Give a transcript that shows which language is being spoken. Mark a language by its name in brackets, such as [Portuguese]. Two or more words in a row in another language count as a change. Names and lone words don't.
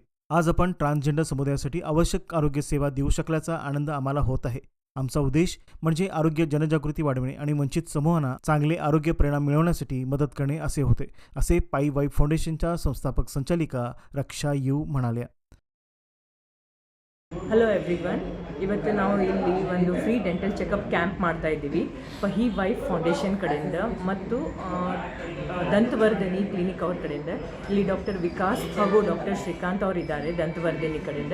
[Marathi] आज आपण ट्रान्सजेंडर समुदायासाठी आवश्यक आरोग्य सेवा देऊ शकल्याचा आनंद आम्हाला होत आहे. आमचा उद्देश म्हणजे आरोग्य जनजागृती वाढवणे आणि वंचित समूहांना चांगले आरोग्य परिणाम मिळवण्यासाठी मदत करणे असे होते, असे पाई वाईफ फाउंडेशनच्या संस्थापक संचालिका रक्षा यू म्हणाल्या. [English] hello everyone, [Kannada] ಇವತ್ತು ನಾವು ಇಲ್ಲಿ ಒಂದು [English] free dental checkup camp [Kannada] ಮಾಡ್ತಾ ಇದ್ದೀವಿ ಪಹಿ ವೈಫ್ ಫೌಂಡೇಶನ್ ಕಡೆಯಿಂದ ಮತ್ತು ದಂತವರ್ಧಿನಿ ಕ್ಲಿನಿಕ್ ಅವ್ರ ಕಡೆಯಿಂದ. ಇಲ್ಲಿ ಡಾಕ್ಟರ್ ವಿಕಾಸ್ ಹಾಗೂ ಡಾಕ್ಟರ್ ಶ್ರೀಕಾಂತ್ ಅವರು ಇದ್ದಾರೆ ದಂತವರ್ಧಿನಿ ಕಡೆಯಿಂದ.